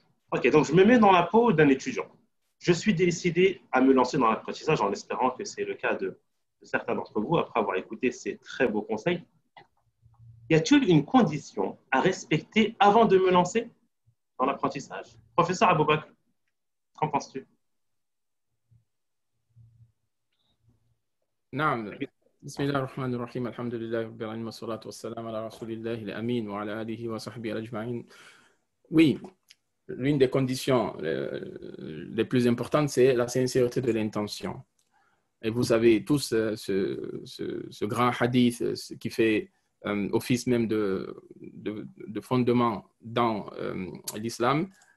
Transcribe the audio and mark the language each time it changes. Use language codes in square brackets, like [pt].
[fr] Ok, donc je me mets dans la peau d'un étudiant. Je suis décidé à me lancer dans l'apprentissage en espérant que c'est le cas de certains d'entre vous après avoir écouté ces très beaux conseils. Y a-t-il une condition à respecter avant de me lancer dans l'apprentissage? Professeur Aboubakr, qu'en penses-tu? Non. [ar] بسم الله الرحمن الرحيم الحمد لله رب العالمين والصلاة والسلام على رسول الله الأمين وعلى آله وصحبه أجمعين. [fr] Oui, l'une des conditions les plus importantes, c'est la sincérité de l'intention. Et vous savez tous ce grand hadith qui fait office même de de fondement dans l'islam.